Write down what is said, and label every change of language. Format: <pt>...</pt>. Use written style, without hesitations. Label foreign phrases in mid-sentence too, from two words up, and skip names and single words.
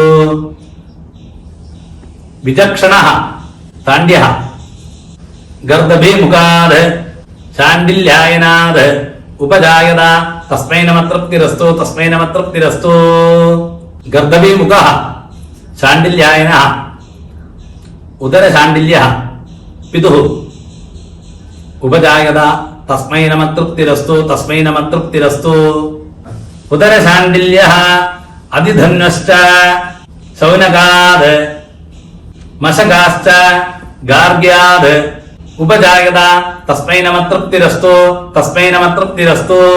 <sa>विचक्षणः ताण्ड्यः गर्दभीमुखाद् शाण्डिल्यायनाद् उपजायत तस्मै नमः तृप्तिरस्तु तस्मै नमः तृप्तिरस्तु गर्दभीमुखः शाण्डिल्यायनः ഉദരശാണ്ഡില്യഃ പിതുഃ ഉപജായത തസ്മൈ നമഃ തൃപ്തിരസ്തു തസ്മൈ നമഃ തൃപ്തിരസ്തു. ഉദരശാണ്ഡില്യഃ അതിധന്വശ്ച ശൗനകാത് മശകാശ്ച ഗാർഗ്യാത് ഉപജായത തസ്മൈ നമഃ തൃപ്തിരസ്തു തസ്മൈ നമഃ തൃപ്തിരസ്തു.</sa>